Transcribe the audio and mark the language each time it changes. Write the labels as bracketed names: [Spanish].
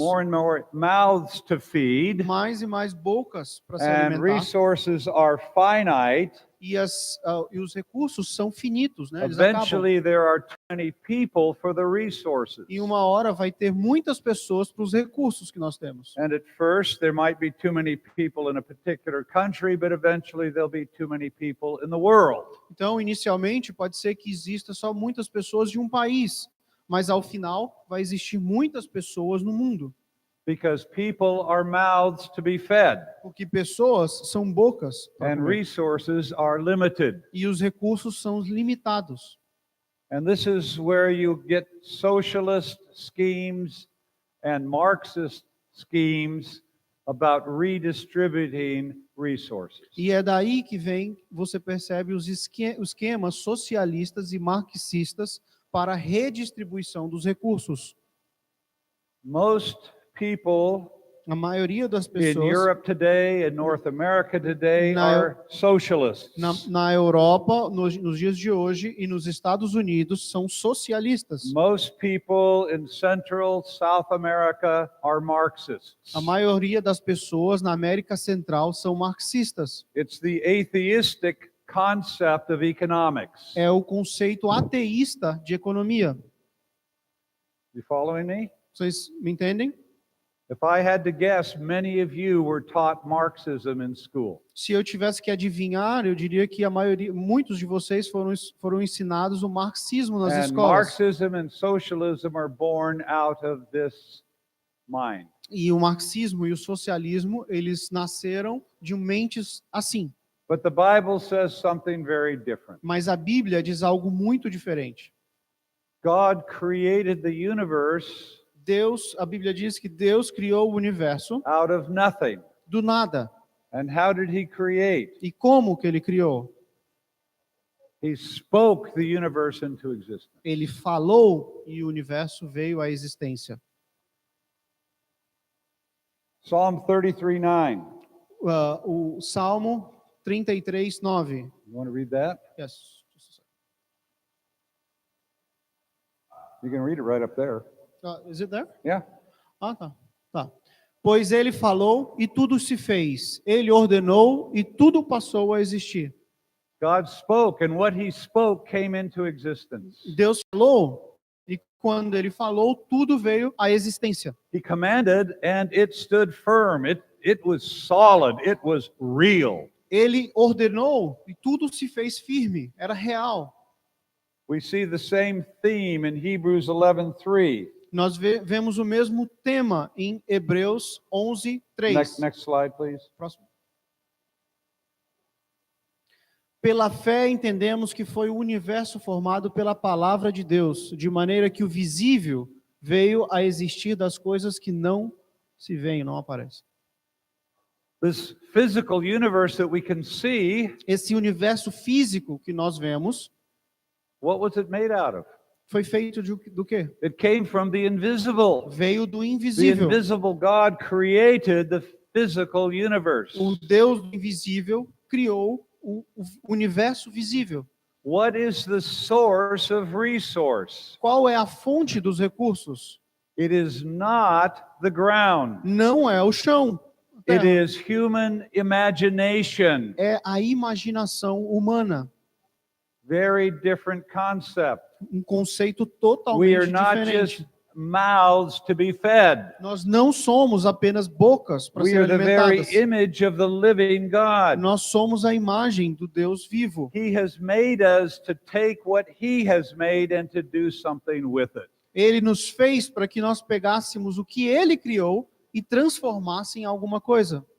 [English] more and more mouths to feed, [Portuguese] mais e mais bocas para se [English] and [Portuguese] alimentar. [English] resources are finite, [Portuguese] E os recursos são finitos, né? Eles acabam. [English] eventually there are too many people for the resources. [Portuguese] Em uma hora vai ter muitas pessoas para os recursos que nós temos. [English] And at first there might be too many people in a particular country, but eventually there'll be too many people in the world. [Portuguese] Então, inicialmente, pode ser que exista só muitas pessoas de um país, mas ao final vai existir muitas pessoas no mundo. [English] Because people are mouths to be fed, [Portuguese] Porque pessoas são bocas pra [English] and [Portuguese] comer. [English] resources are limited. [Portuguese] E os recursos são limitados. [English] And this is where you get socialist schemes and Marxist schemes about redistributing resources. [Portuguese] E é daí que você percebe os esquemas socialistas e marxistas para a redistribuição dos recursos. [English] Most people [Portuguese] A maioria das [English] in [Portuguese] pessoas [English] Europe today and North America today [Portuguese] Na- [English] are socialists. [Portuguese] na Europa, nos dias de hoje, e nos Estados Unidos, são socialistas. [English] Most people in Central South America are Marxists. [Portuguese] A maioria das pessoas na América Central são marxistas. [English] It's the atheistic concept of economics. [Portuguese] É o conceito ateísta de economia. [English] You following me? [Portuguese] Vocês me entendem? [English] If I had to guess, many of you were taught Marxism in school. [Portuguese] Se eu tivesse que adivinhar, eu diria que muitos de vocês foram ensinados o marxismo nas [English] And [Portuguese] escolas. [English] Marxism and socialism are born out of this mind. [Portuguese] E o marxismo e o socialismo, eles nasceram de mentes assim. [English] But the Bible says something very different. [Portuguese] Mas a Bíblia diz algo muito diferente. [English] God created the universe [Portuguese] A Bíblia diz que Deus criou o universo [English] out of nothing. [Portuguese] do nada. [English] And how did he create? [Portuguese] E como que ele criou? [English] He spoke the universe into existence. [Portuguese] Ele falou e o universo veio à existência. [English] Psalm 33:9. [Portuguese] O Salmo 33:9. [English] You want to read that? Yes. You can read it right up there. Is it there? Yeah. [Portuguese] Ah, tá. Pois ele falou e tudo se fez. Ele ordenou e tudo passou a existir. [English] God spoke, and what he spoke came into existence. [Portuguese] Deus falou e quando ele falou, tudo veio à existência. [English] He commanded, and it stood firm. It was solid. It was real. [Portuguese] Ele ordenou e tudo se fez firme. Era real. [English] We see the same theme in Hebrews 11:3. [Portuguese] Nós vemos o mesmo tema em Hebreus 11:3. [English] Next slide, please. [Portuguese] Próximo. Pela fé entendemos que foi o universo formado pela palavra de Deus, de maneira que o visível veio a existir das coisas que não se veem, não aparecem. [English] This physical universe that we can see, [Portuguese] Esse universo físico que nós vemos, [English] what was it made out of? [Portuguese] foi feito do quê? [English] It came from the invisible. [Portuguese] Veio do [English] The [Portuguese] invisível. [English] invisible God created the physical universe. [Portuguese] O Deus do invisível criou o universo visível. [English] What is the source of resource? [Portuguese] Qual é a fonte dos recursos? [English] It is not the ground. [Portuguese] Não é o chão. [English] It [Portuguese] Terra. [English] is human imagination. [Portuguese] É a imaginação humana. [English] Very different concept. [Portuguese] Um conceito [English] We [Portuguese] totalmente [English] are not [Portuguese] diferente. [English] just mouths to be fed. [Portuguese] Nós não somos apenas bocas para [English] We [Portuguese] serem [English] are the very [Portuguese] alimentadas. [English] image of the living God. [Portuguese] Nós somos a imagem do Deus vivo. [English] He has made us to take what He has made and to do something with it. [Portuguese] Ele nos fez para que nós pegássemos o que Ele criou e transformasse em alguma coisa.